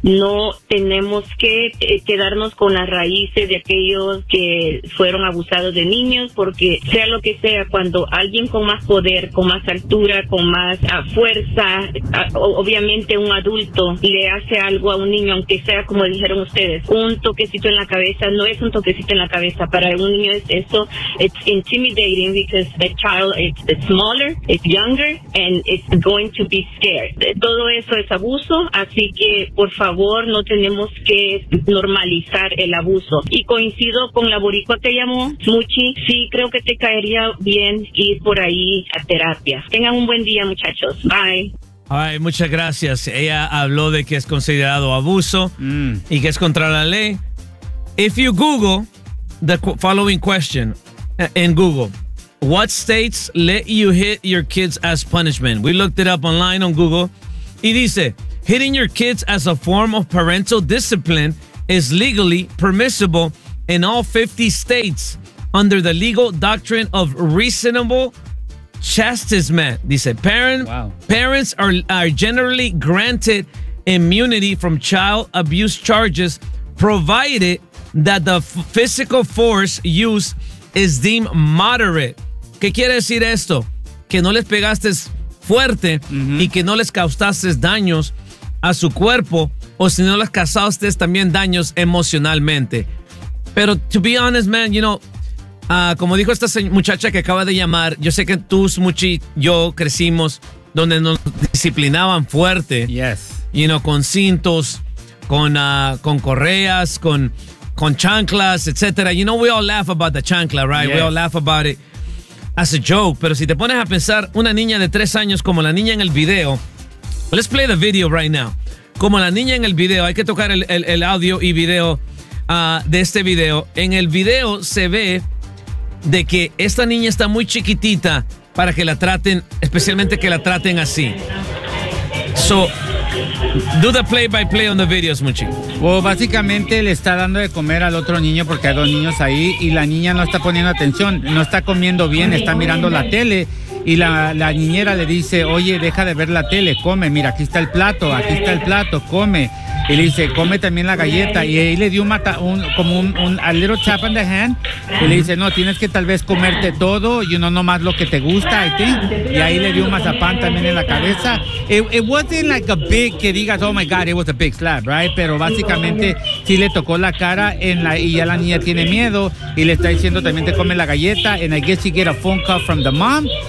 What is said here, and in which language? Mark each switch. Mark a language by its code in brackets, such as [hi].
[es] No tenemos que quedarnos con las raíces de aquellos que fueron abusados de niños, porque sea lo que sea, cuando alguien con más poder, con más altura, con más fuerza, obviamente un adulto, le hace algo a un niño, aunque sea como dijeron ustedes, un toquecito en la cabeza, no es un toquecito en la cabeza. Para un niño es eso, [en] it's intimidating because the child is smaller, it's younger, and it's going to be scared. [es] Todo eso es abuso, así que por favor, no tenemos que normalizar el abuso. Y coincido con la boricua que llamó, Smoochie, sí, creo que te caería bien ir por ahí a terapia. Tengan un buen día, muchachos. Bye. Ay, muchas gracias. Ella habló de que es considerado abuso y que es contra la ley. [en] If you Google the following question in Google, what states let you hit your kids as punishment? We looked it up online on Google. [es] Y dice, [en] hitting your kids as a form of parental discipline is legally permissible in all 50 states under the legal doctrine of reasonable chastisement. [es] Dice, [en] parents are generally granted immunity from child abuse charges, provided that the physical force used is deemed moderate. [es] ¿Qué quiere decir esto? Que no les pegaste fuerte y que no les causaste daños a su cuerpo, o si no les causaste también daños emocionalmente. Pero [en] to be honest, man, you know, [es] como dijo esta muchacha que acaba de llamar, yo sé que tú, Smoochie, yo crecimos donde nos disciplinaban fuerte. [en] Yes. You know, [es] con cintos, con correas, con con chanclas, etcétera. [en] You know, we all laugh about the chancla, right? Yes. We all laugh about it as a joke. [es] Pero si te pones a pensar, una niña de 3 años como la niña en el video. [en] Let's play the video right now. [es] Como la niña en el video, hay que tocar el audio y video de este video. En el video se ve de que esta niña está muy chiquitita para que la traten, especialmente que la traten así. [en] So, do the play-by-play on the videos, Muchi. [es] Well, básicamente le está dando de comer al otro niño porque hay dos niños ahí y la niña no está poniendo atención, no está comiendo bien, está mirando la tele. Y la niñera le dice, oye, deja de ver la tele, come, mira, aquí está el plato, come. Y le dice, come también la galleta. Y ahí le dio [en] a little tap on the hand. [es] Y le dice, no, tienes que tal vez comerte todo, [en] you know, [es] nomás lo que te gusta, [en] I think. [es] Y ahí le dio un mazapán también en la cabeza. [en] It wasn't like a big, [es] que digas, [en] oh my God, it was a big slap, right? [es] Pero básicamente sí le tocó la cara y ya la niña tiene miedo. Y le está diciendo, también te come la galleta. [en] And I guess you get a phone call from the mom.